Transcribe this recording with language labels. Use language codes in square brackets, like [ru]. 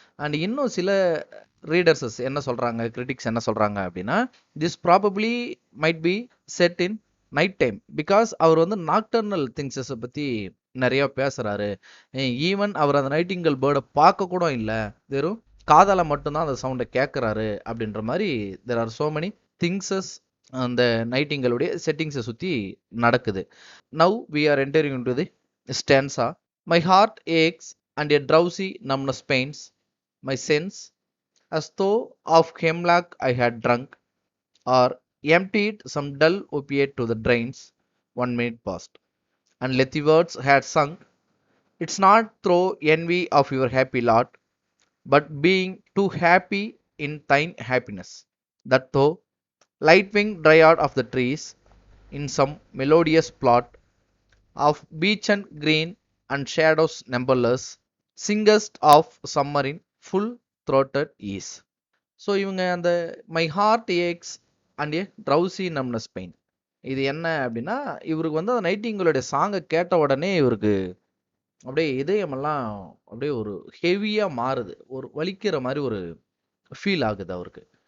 [ta] And இன்னும் சில ரீடர்ஸஸ் என்ன சொல்கிறாங்க, கிரிட்டிக்ஸ் என்ன சொல்கிறாங்க அப்படின்னா [en] this probably might be set in night time because [ta] அவர் வந்து நாக்டர்னல் திங்ஸஸை பற்றி நிறையா பேசுகிறாரு. ஈவன் அவர் அந்த நைட்டிங்கல் பேர்டை பார்க்க கூட இல்லை, வெறும் காதால் மட்டும்தான் அந்த சவுண்டை கேட்குறாரு அப்படின்ற மாதிரி [en] there are so many things [ta] அந்த நைட்டிங்களுடைய செட்டிங்ஸை சுற்றி நடக்குது. [en] Now we are entering into the stanza. My heart aches and a drowsy numbness pains my sense as though of hemlock I had drunk or emptied some dull opiate to the drains. 1 minute passed and let the words had sunk. It's not through envy of your happy lot, but being too happy in thine happiness, that though light wing dryad of the trees in some melodious plot of beechen green and shadows numberless, singest of summer in full throated ease. [ta] So இவங்க அந்த [en] my heart aches and a drowsy numbness pain [ta] இது என்ன அப்படின்னா இவருக்கு வந்து அந்த நைட்டிங்களுடைய சாங்கை கேட்ட உடனே இவருக்கு அப்படியே இதயமெல்லாம் அப்படியே ஒரு ஹெவியாக மாறுது, ஒரு வலிக்கிற மாதிரி ஒரு ஃபீல் ஆகுது அவருக்கு.